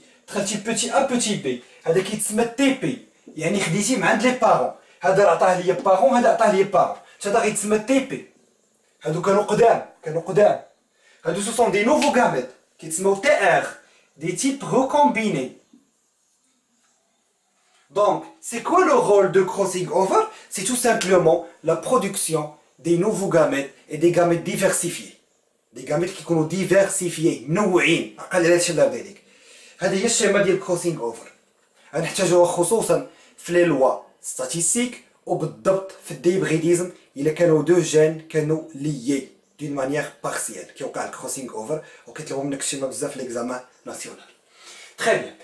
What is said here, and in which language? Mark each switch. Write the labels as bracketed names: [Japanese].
[Arabic] دخلتي بوتي ا بوتي بي، هذا كيتسمى تي بي، يعني خديتي من عند لي بارون، هذا عطاه ليا بارون، هذا عطاه ليا بارون، هذا غيتسمى تي بي. هادو كانوا قدام، هادو سو سون دي نوفو غاميت كيتسموا تي ار، دي تيب recombinés. [French] Donc, c'est quoi le rôle de crossing over? C'est tout simplement la production des nouveaux gamètes et des gamètes diversifiés. Des gamètes qui sont diversifiés, [Arabic] منوعين. أقل على هادشي اللي ذلك. هذه هي الشيمة ديال الكروسينغ اوفر. غنحتاجوها خصوصا في لي لوا ستاتيستيك وبالضبط في الديبغيديزم إلا كانوا دو جين كانوا ليي دون مانيير بارسيال كيوقع الكروسينغ اوفر وكيطلبوا منك الشيمة بزاف في ليكزامان ناسيونال. تري بيان.